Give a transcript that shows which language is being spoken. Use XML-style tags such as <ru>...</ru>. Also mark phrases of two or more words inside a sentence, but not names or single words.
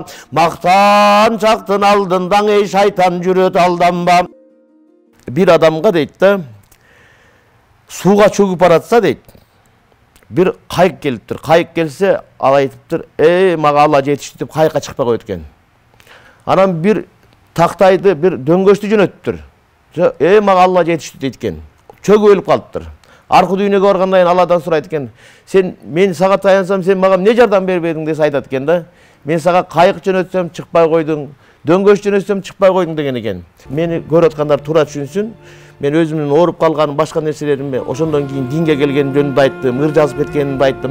<ky>Мактанчактын алдындан эй шайтан жүрөт алданба. Bir адамга дейт да, сууга чөгүп баратса дейт, bir кайык келиптир. Кайык келсе, ал айтыптыр, мага Алла жетишти деп кайыкка чыкпай коет экен. Анан bir тактайды, bir дөңгөчтү жөнөттүр. Мага Алла жетишти дейт экен. Чөгүп өлүп калыптыр. Аркы дүйнөгө баргандан кийин Алладан сурайт экен. Мен сага таянсам, сен мага эмне жардам бербедиң деп айтат экен да. Мен сага кайык жөнөтсөм чыкпай койдуң. Дөңгөч жөнөтсөм чыкпай койдуң деген экен. Мени көрүп аткандар туура түшүнсүн. Мен өзүмдүн ооруп калганын, башка нерселеримди ошондон кийин динге келген жөнүндө айттым, ыр жазып кеткенимди айттым.</ky>